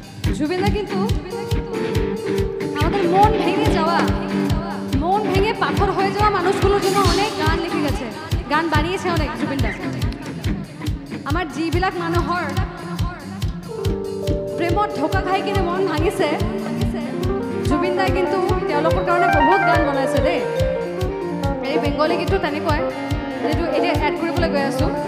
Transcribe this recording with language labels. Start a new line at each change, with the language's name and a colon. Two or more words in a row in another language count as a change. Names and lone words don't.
Bangla: জুবিনদা কিন্তু আমাদের মন ভেঙে যাওয়া, মন ভেঙে পাথর হয়ে যাওয়া মানুষগুলোর জন্য অনেক গান লিখে গেছে, গান বানিয়েছে অনেক জুবিনদা।
Assamese: আমাৰ যিবিলাক মানুহৰ প্ৰেমত ঢোকা খাই কিনে মন ভাঙিছে, জুবিনদাই কিন্তু তেওঁলোকৰ কাৰণে বহুত গান বনাইছে দেই। এই বেংগলী গীতটো তেনেকুৱাই, যিটো এতিয়া এড কৰিবলৈ গৈ আছোঁ।